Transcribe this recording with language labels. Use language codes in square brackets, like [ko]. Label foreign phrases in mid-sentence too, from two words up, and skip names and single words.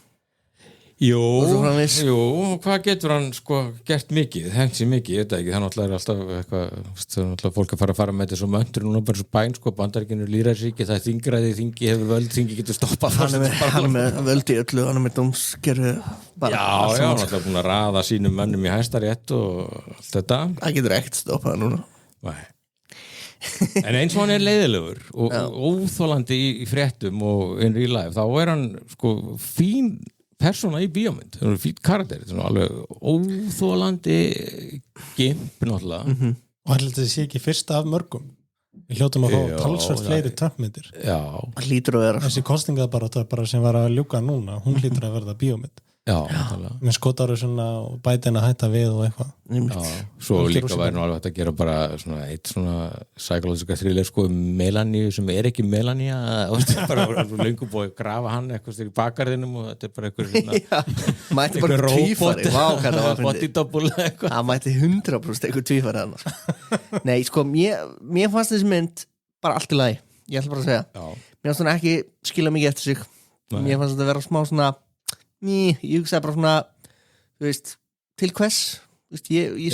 [is] Jú, hvað getur hann sko gert mikið, hengt sér mikið, ég veit ekki, það náttúrulega er alltaf eitthvað, það er náttúrulega fólk að fara með þessu möntur núna bara svo bæn sko, Bandaríkinu er lýðræðisríki, það er þingræði, þingi hefur völd, þingi getur stoppað. Hann er með völdi öllu, hann er með dómskerfi bara. Já, hann er alltaf búin að raða sínum mönnum í Hæstarétt og allt þetta. Það getur ekkert stoppað núna. Nei. En eins og hann er leiðilegur og óþolandi í fréttum og [en] in real life, [is] þá er hann sko fín persóna í bíómynd, það er fínt karakter alveg óþolandi gimp náttúrulega og hann heldur þessi ekki fyrsta af mörgum við hljótum að fá talsvert fleiri Trump-myndir. Já, hlýtur að vera þessi kostingabarátta bara sem var að ljúka núna hún hlýtur að verða bíómynd með Skotarusuna og Biden að hætta við og eitthvað. Svo líka væri nú alveg hægt að gera bara eitt svona [en] psychologiska thriller [is] sko Melania sem er ekki Melania bara löngu búið að grafa hann eitthvað í bakgarðinum og þetta er bara eitthvað mætti bara tvífari [en] body double eitthvað [is] það mætti 100% eitthvað tvífari nei sko mér fannst þessi mynd bara allt í lagi, ég ætla bara að segja mér fannst hún ekki skila mikið eftir sig mér fannst þetta vera smá svona ég hugsaði bara svona þú veist, til hvers ég